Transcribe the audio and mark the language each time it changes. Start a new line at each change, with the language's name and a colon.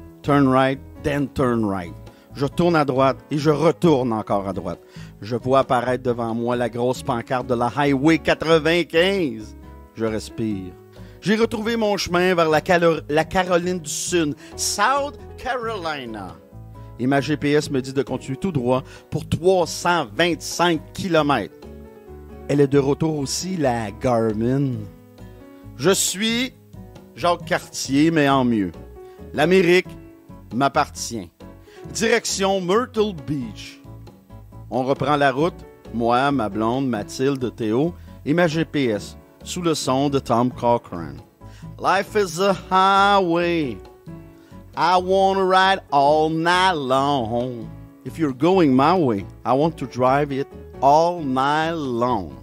English: Turn right, then turn right.
French: Je tourne à droite et je retourne encore à droite. Je vois apparaître devant moi la grosse pancarte de la Highway 95. Je respire. J'ai retrouvé mon chemin vers la Caroline du Sud, South Carolina. Et ma GPS me dit de continuer tout droit pour 325 km. Elle est de retour aussi, la Garmin. Je suis Jacques Cartier, mais en mieux. L'Amérique m'appartient. Direction Myrtle Beach. On reprend la route, moi, ma blonde, Mathilde, Théo et ma GPS, sous le son de Tom Cochrane.
English: Life is a highway. I want to ride all night long. If you're going my way, I want to drive it all night long.